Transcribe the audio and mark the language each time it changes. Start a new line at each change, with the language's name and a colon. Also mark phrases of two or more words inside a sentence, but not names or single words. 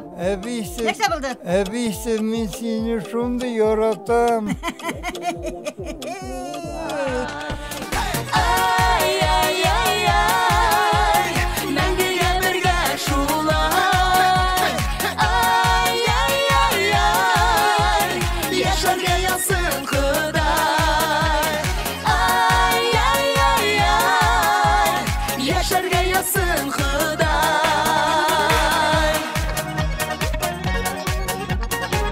Tatar: Әбисе. Нәрсә булды? Әбисе, мин сине шундый яратам. Ay ay ay ay Məndiğe birge şulay Ay ay ay ay Yaşarga yazsın Xıday Ay ay ay ay Yaşarga yazsın Xıday